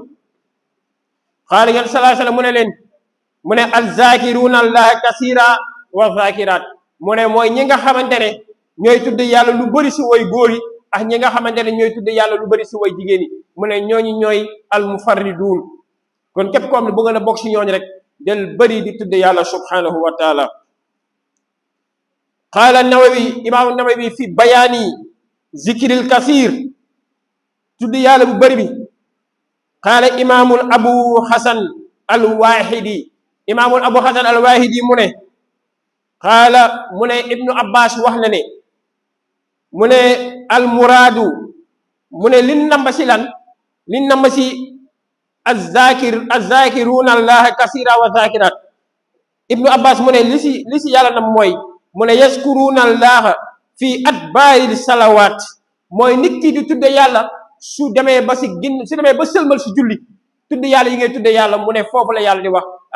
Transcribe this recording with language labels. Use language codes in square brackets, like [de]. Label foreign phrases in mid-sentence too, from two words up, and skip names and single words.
[wo] xaala yon [ar] صلى الله عليه وسلم [wo] mu ne leen mu ne [ar] الذاكرين الله كثيرا والذاكرات [wo] mu ne mooy ñi nga xamante ne ñooy tudd yàlla lu bëri si way góor yi ak ñi nga xamante ne ñooy tudde yàlla lu bari si way jigéen yi mu ne ñooñu ñooy [ar] المفردون [wo] kon képp koom ne bëgg na bokk si ñooñu rek del bari di tudde yàlla [ar] سبحانه وتعالى قال النووي الإمام النووي في بيان الذكر الكثير [wo] tudde yàlla bu bari bi [ar] قال الإمام أبو الحسن الواحدي الإمام أبو الحسن الواحدي [wo] mu ne qaala mu ne ibnu abbas wax na ne mu ne [ar] المراد [wo] mu ne liñ namba si lan liñ namba si [ar] الذاكرين الله كثيرا والذاكرات [wo] ibnu abbas mu ne li si yàlla nam mooy mu ne [ar] يذكرون الله في أدبار الصلوات [wo] mooy nit ki di tudde yàlla su demee ba si ginn su demee ba sëlmal si julli tudde yàlla yi ngay tudde yàlla mu ne foofu la yàlla di wax